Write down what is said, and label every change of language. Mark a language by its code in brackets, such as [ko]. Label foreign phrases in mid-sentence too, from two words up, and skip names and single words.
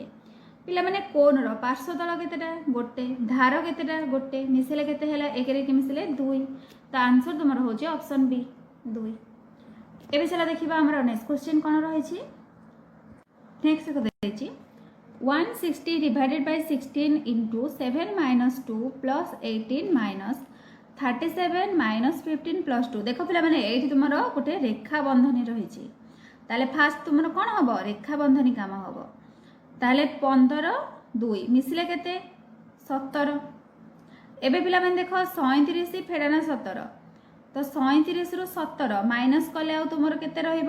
[or] ପିଲାମାନେ କୋନ୍ର ପାର୍ଶ୍ୱତଳ କେତେଟା? ଗୋଟେ। ଧାର କେତେଟା? ଗୋଟେ। ମିଶିଲେ କେତେ ହେଲା? ଏକରେ କି ମିଶିଲେ 2। ତ ଆନ୍ସର ତୁମର ହେଉଛି [en] option B [or] 2। ଏବେ ଚାଲ ଦେଖିବା ଆମର [en] next question [or] କ'ଣ ରହିଛି। [en] ନେକ୍ସଟ ଦେଇଛି 160 divided by 16 into 7 minus 2 plus 18 minus 37 minus 15 plus 2। [or] ଦେଖ ପିଲାମାନେ ଏଇଠି ତୁମର ଗୋଟେ ରେଖା ବନ୍ଧନୀ ରହିଛି, ତାହେଲେ ଫାଷ୍ଟ ତୁମର କ'ଣ ହେବ? ରେଖା ବନ୍ଧନୀ କାମ ହେବ। ତାହେଲେ 15 2 ମିଶିଲେ କେତେ? 17। ଏବେ ପିଲାମାନେ ଦେଖ 37 ଫେଡ଼ାନ 17, ତ 37ରୁ 17 ମାଇନସ୍ କଲେ ଆଉ ତୁମର କେତେ ରହିବ?